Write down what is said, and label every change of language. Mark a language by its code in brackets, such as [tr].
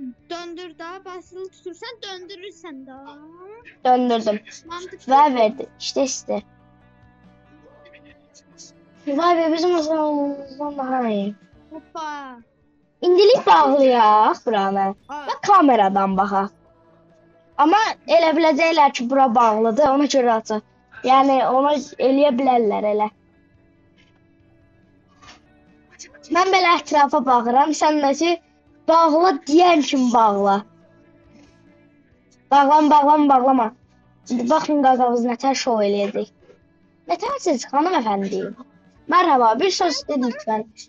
[tr] Döndür daha basılı tutursan döndürürsen daha. Döndürdüm. Ver verdi. İşte. Vay be bizim uzunluğumuzdan daha iyi. Hoppa. [az] İndilik bağlayaq buranı. Ay. Və kameradan baxaq. Amma elə biləcəklər ki, bura bağlıdır, ona görə açaq. Yəni onu eləyə bilərlər elə. Mən belə ətrafa baxıram, sən də ki, bağla deyən kimi bağla. Bağlama. İndi baxın qaqavuz nətər şov eləyəcək. Nətərsiz hanımefendi? [tr] Merhaba, bir söz de lütfen.